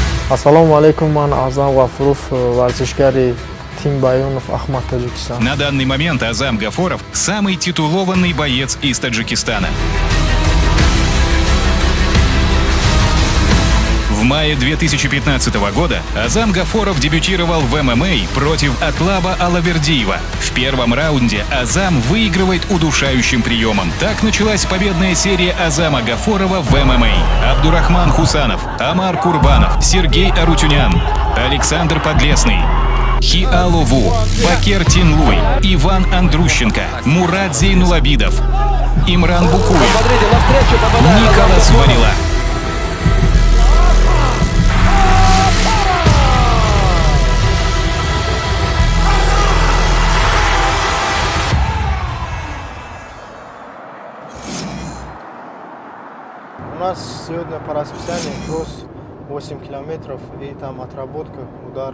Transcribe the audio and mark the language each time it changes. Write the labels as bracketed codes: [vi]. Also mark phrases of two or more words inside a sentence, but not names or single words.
[tg] Ассалому алейкум, ман Азам Гафуров, варзишгари Тим Байонов, Ахмад, Таджикистан. [ru] На данный момент Азам Гафуров – самый титулованный боец из Таджикистана. В мае 2015 года Азам Гафуров дебютировал в ММА против Атлаба Алавердиева. В первом раунде Азам выигрывает удушающим приемом. Так началась победная серия Азама Гафурова в ММА. Абдурахман Хусанов, Амар Курбанов, Сергей Арутюнян, Александр Подлесный, Хиалу Ву, Бакер Тинлуй, Иван Андрущенко, Мурат Зейнулабидов, Имран Букуев, Николас Варила. У нас сегодня по расписанию кросс 8 километров и там отработка, удары.